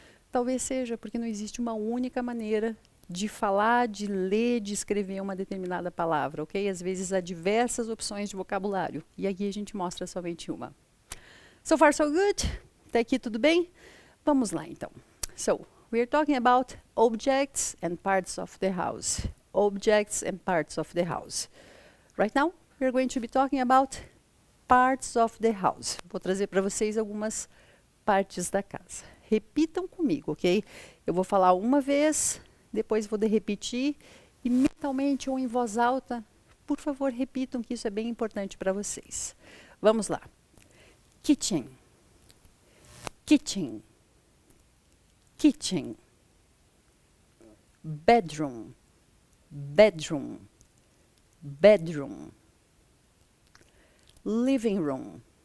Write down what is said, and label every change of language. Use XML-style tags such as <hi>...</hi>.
<pt>Talvez seja, porque não existe uma única maneira de falar, de ler, de escrever uma determinada palavra, ok? Às vezes há diversas opções de vocabulário, e aqui a gente mostra somente uma.</pt> <en>So far, so good?</en> <pt>Até aqui tudo bem? Vamos lá, então.</pt> <en>So, we are talking about objects and parts of the house. Objects and parts of the house. Right now, we're going to be talking about parts of the house.</en> <pt>Vou trazer para vocês algumas partes da casa. Repitam comigo, ok? Eu vou falar uma vez, depois vou repetir, e mentalmente ou em voz alta, por favor, repitam que isso é bem importante para vocês. Vamos lá.</pt> <en>Kitchen. Kitchen. Kitchen. Bedroom. Bedroom. Bedroom. Living room.</en>